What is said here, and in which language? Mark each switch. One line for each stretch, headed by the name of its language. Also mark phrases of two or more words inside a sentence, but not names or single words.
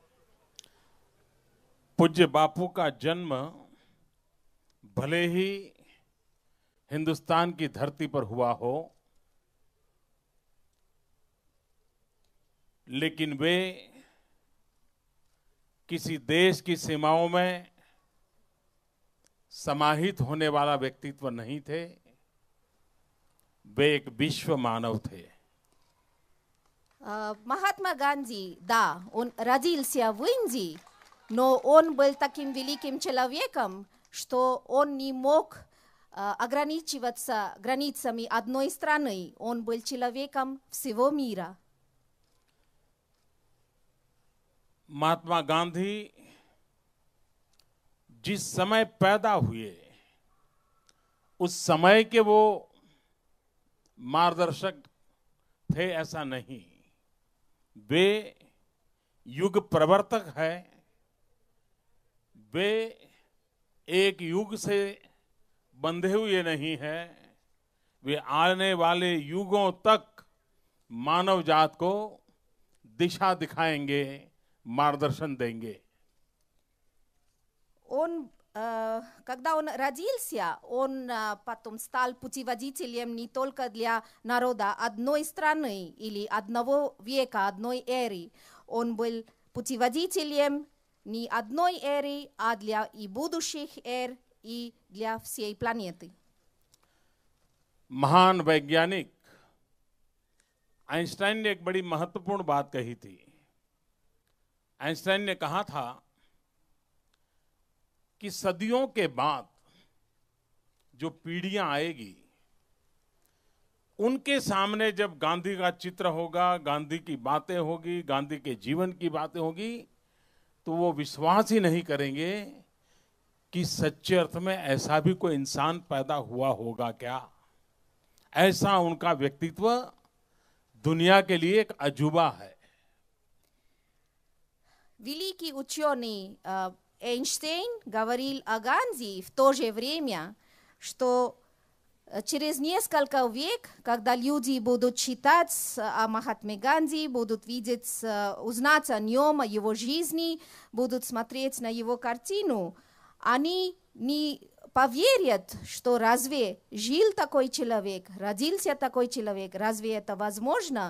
Hindi: पूज्य बापू का जन्म भले ही हिंदुस्तान की धरती पर हुआ हो, लेकिन वे किसी देश की सीमाओं में समाहित होने वाला व्यक्तित्व नहीं थे। वे एक विश्व मानव थे।
Russian: Махатма Ганди, да, он родился в Индии, но он был таким великим человеком, что он не мог ограничиваться границами одной страны. Он был человеком всего мира.
Hindi: महात्मा गांधी जिस समय पैदा हुए उस समय के वो मार्गदर्शक थे ऐसा नहीं, वे युग प्रवर्तक है। वे एक युग से बंधे हुए नहीं है, वे आने वाले युगों तक मानव जात को दिशा दिखाएंगे, मार्गदर्शन देंगे।
Russian: Когда он родился, он потом стал путеводителем не только для народа одной страны или одного века, одной эры. Он был путеводителем не одной эры, а для и будущих эр, и для всей планеты.
Hindi: महान वैज्ञानिक आइंस्टाइन ने एक बड़ी महत्वपूर्ण बात कही थी। आइंस्टाइन ने कहा था कि सदियों के बाद जो पीढ़ियां आएगी उनके सामने जब गांधी का चित्र होगा, गांधी की बातें होगी, गांधी के जीवन की बातें होगी, तो वो विश्वास ही नहीं करेंगे कि सच्चे अर्थ में ऐसा भी कोई इंसान पैदा हुआ होगा क्या। ऐसा उनका व्यक्तित्व दुनिया के लिए एक अजूबा है।
Russian: Великий ученый Эйнштейн говорил о Ганди в то же время, что через несколько век, когда люди будут читать о Махатме Ганди, будут видеть, узнать о нем, о его жизни, будут смотреть на его картину, они не поверят, что разве жил такой человек, родился такой человек, разве это возможно?